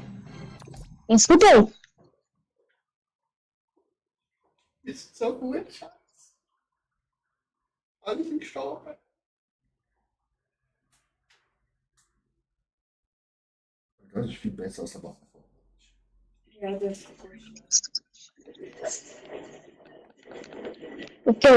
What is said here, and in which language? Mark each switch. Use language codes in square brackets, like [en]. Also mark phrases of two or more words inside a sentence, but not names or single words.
[pt] Escutou? [de] Ist so gut, Schatz. Alle sind gestorben. Das ist viel besser als der Waffe. [pt] Já deu essa Okay.